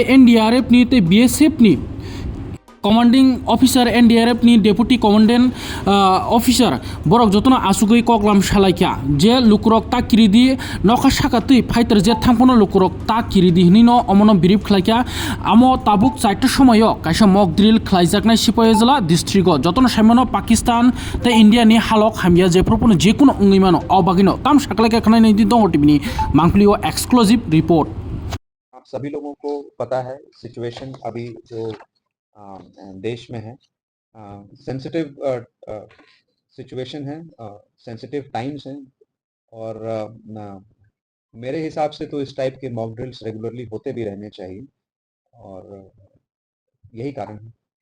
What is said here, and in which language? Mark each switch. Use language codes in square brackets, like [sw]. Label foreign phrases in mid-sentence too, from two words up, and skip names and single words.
[trp] एनडीआरएफ नि तै बीएसएफ नि [en] commanding officer [trp] एनडीआरएफ नि [en] deputy commandant officer [trp] बरक जतन आसुगै कगलाम सालायख्या जे लुकुरक ता किरिदि नखा साकातै फाइटर जे थांपनो लुकुरक ता किरिदि हिनिनो अमनो बिरिफ खलायख्या आमो ताबुक साइट समय कायसा [en] mock drill [trp] खलायजाकनाय सिपाहिजला डिस्ट्रिक्ट जतन साइमनो पाकिस्तान ते इंडिया नि हालक हामिया जे प्रपनो जेकुनो अंगैमानो अबागिनो ताम साकलायका खनाय नै दङ टिभिनि मांखलियो [en] exclusive report. [hi] आप सभी लोगों को पता है सिचुएशन अभी जो देश में है, [en] sensitive situation [hi] है, [en] sensitive times [hi] हैं और मेरे हिसाब से तो इस टाइप के [en] mock drills regularly [hi] होते भी रहने चाहिए और यही कारण है।